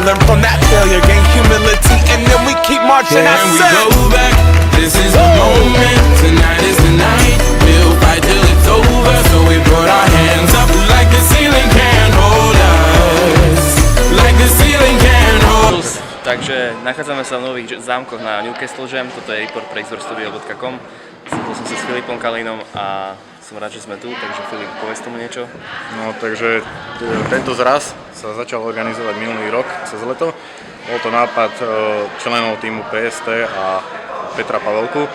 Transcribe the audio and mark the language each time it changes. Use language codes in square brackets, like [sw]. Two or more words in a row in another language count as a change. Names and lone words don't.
[en] Learn from that failure, gain humility, and then we keep marching. Can we go back? This is the moment. Tonight is the night. We'll fight till it's over. So we put our hands up like the ceiling can't hold us. Like the ceiling can't hold us. [sk] Takže nachádzame sa v Nových Zámkoch na Newcastle Jam. Toto je report pre xorstudio.com. Stretol som sa s Filipom Kalínom a som rád, že sme tu, takže Filip, povedz tomu niečo. No, takže tento zraz sa začal organizovať minulý rok, cez leto. Bol to nápad členov týmu PST a Petra Pavelku.